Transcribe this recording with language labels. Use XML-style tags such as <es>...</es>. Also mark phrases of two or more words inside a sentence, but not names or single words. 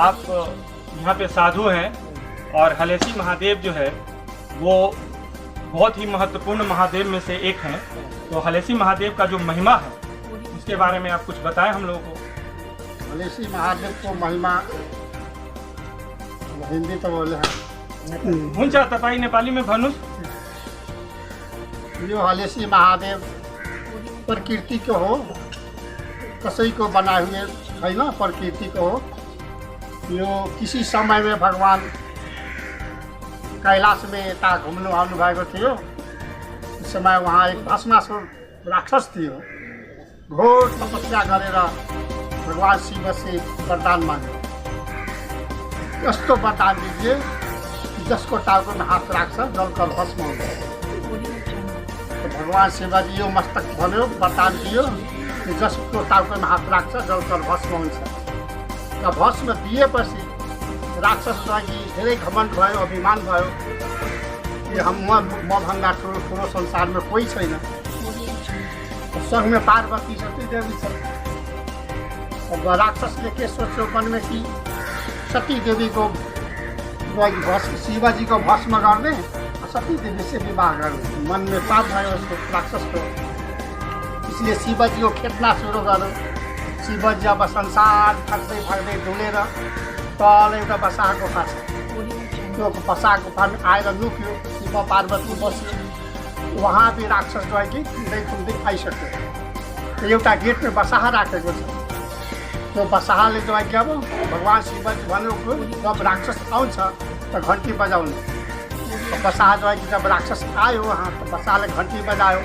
<hi>आप यहाँ पे साधु हैं और हलेसी महादेव जो है वो बहुत ही महत्वपूर्ण महादेव में से एक हैं। तो हलेसी महादेव का जो महिमा है उसके बारे में आप कुछ बताएं हम लोगों को। हलेसी महादेव को महिमा हिंदी तो बोले हैं,</hi> <ne>हुन्छ तपाईँ नेपाली में भन्नुहोस्। यो हलेसी महादेव प्रकृति को हो, कसई</ne> <hi>को बनाए हुए है ना,</hi> <ne>प्रकृति को हो। यो</ne> <hi>किसी समय में</hi> <ne>भगवान कैलाश में यता घुम्नु आउनुभएको थियो।</ne> <hi>उस समय वहाँ एक भस्मासुर राक्षस थियो।</hi> <ne>घोर तपस्या गरेर भगवान शिव</ne> <hi>से वरदान मांगे,</hi> <ne>यस्तो</ne> <hi>वरदान दीजिए कि</hi> <ne>जसको टाउको</ne> <hi>में हाथ</hi> <ne>राख्छ जलकर भस्म हुन्छ। तो भगवान शिवजी यो मस्तक भन्यो, वरदान दियो कि जसको टाउको</ne> <hi>में हाथ</hi> <ne>राख्छ जलकर भस्म हुन्छ। र भस्म दिएपछि राक्षस लागि धेरै घमण्ड भयो, अभिमान भयो कि मभन्दा ठुलो संसार में कोही छैन। स्वर्ग में पार्वती सती देवी छ।</ne> <hi>अब राक्षस ने के सोचो मन में कि सती देवी को शिवजी को भस्म कर दे, सती देवी से विवाह कर मन में</hi> <ne>पाप भयो उसको</ne> <hi>राक्षस को, इसलिए शिवजी को खेतना</hi> <ne>सुरु गर्यो। शिवजी अब संसार भाग्दै डुलेर तल एउटा बसाहा गुफा छ, त्यो बसाहा गुफामा आएर लुक्यो। शिव पार्वती बस्यो,</ne> <hi>वहाँ भी</hi> <ne>राक्षस गयो कि खुल्दै आइसक्यो। एउटा गेटमा बसाहा राखेको छ, त्यो बसाहाले जो के अब भगवान् शिवजी भन्नुभयो जब राक्षस आउँछ त घन्टी बजाउनु। बसाहा जो कि जब राक्षस आयो वहाँ त बसाहाले घन्टी बजायो।</ne>